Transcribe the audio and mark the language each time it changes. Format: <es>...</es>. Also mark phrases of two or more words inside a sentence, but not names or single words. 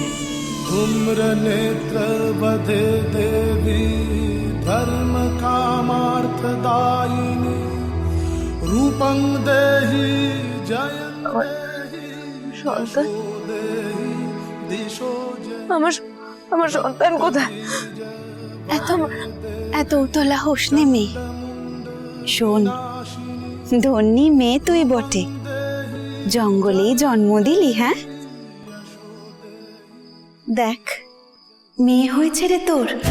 <sa>धूम्रनेत्रवधे देवी धर्म कामार्थदायिनी। रूपं देहि जयं देहि यशो देहि दिशो जहि।</sa> <bn>আমার সন্তান কোথায়? এত উতলা হোস নে মেয়ে। শোন, ধন্যী মেয়ে তুই বটে, জঙ্গলেই জন্ম দিলি। হ্যাঁ, দেখ মেয়ে হয়েছে রে তোর।</bn>